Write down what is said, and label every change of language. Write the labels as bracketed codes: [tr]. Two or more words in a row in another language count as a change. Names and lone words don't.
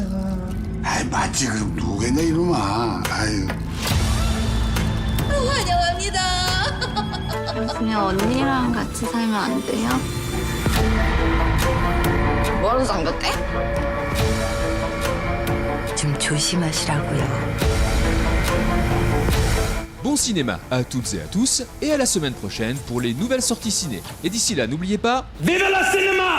[ko] 아이 맞지 그럼 누구겠냐 이놈아. 아유. 환영합니다. 그냥 언니랑 같이 살면 안 돼요? 뭐하러 잠겼대? 좀 조심하시라고요. [fr] Bon cinéma à toutes et à tous, et à la semaine prochaine pour les nouvelles sorties ciné. Et d'ici là, n'oubliez pas... Vive la cinéma!